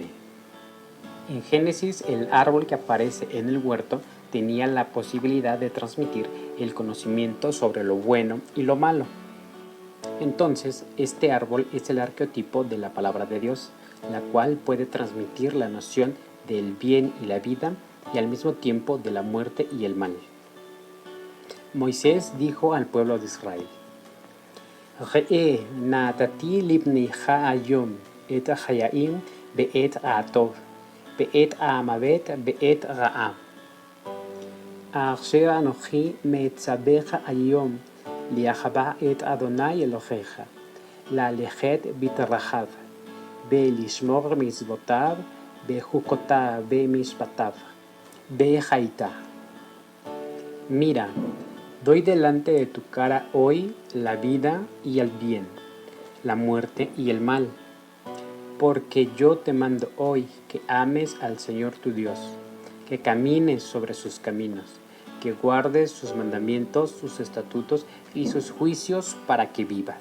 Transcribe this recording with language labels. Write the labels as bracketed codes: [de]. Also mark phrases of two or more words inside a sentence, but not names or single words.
[es] En Génesis, el árbol que aparece en el huerto tenía la posibilidad de transmitir el conocimiento sobre lo bueno y lo malo. Entonces, este árbol es el arquetipo de la palabra de Dios, la cual puede transmitir la noción del bien y la vida y al mismo tiempo de la muerte y el mal. Moisés dijo al pueblo de Israel: [he] ראה נתתי לפניך היום את החיים ואת הטוב ואת המות ואת הרע. אשר אנכי מצוך היום לאהבה את ה' אלהיך ללכת בדרכיו ולשמר מצותיו וחקתיו ומשפטיו וחיית. [es] Mira, doy delante de tu cara hoy la vida y el bien, la muerte y el mal, porque yo te mando hoy que ames al Señor tu Dios, que camines sobre sus caminos, que guardes sus mandamientos, sus estatutos y sus juicios para que vivas.